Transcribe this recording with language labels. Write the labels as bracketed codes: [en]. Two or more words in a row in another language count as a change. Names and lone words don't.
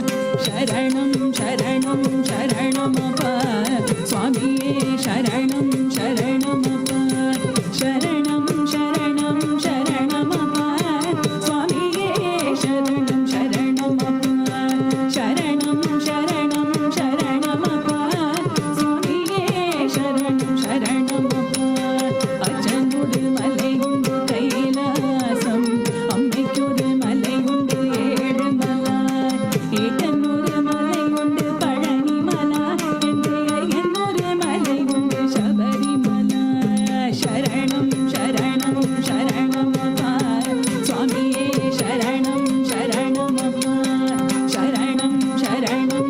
[ta] சரணம், சரணம், சரணமப்பா, சுவாமியே, சரணம், சரணமப்பா, சரணம், சரணம், சரணமப்பா, சுவாமியே, சரணம், சரணமப்பா, சரணம், சரணம், சரணமப்பா, சுவாமியே, சரணம், சரணமப்பா. [ml] അച്ഛനൊരു മല ഉണ്ട് കൈലാസം, അമ്മയ്ക്കൊരു മല ഉണ്ട് ഏഴുമല, ഏട്ടനൊരു മല ഉണ്ട് പഴനിമല, എന്റെ അയ്യനൊരു മല ഉണ്ട് ശബരിമല. [ta] சரணம் சரணம் சரணமப்பா, சுவாமியே சரணம் சரணமப்பா, சரணம் சரணம்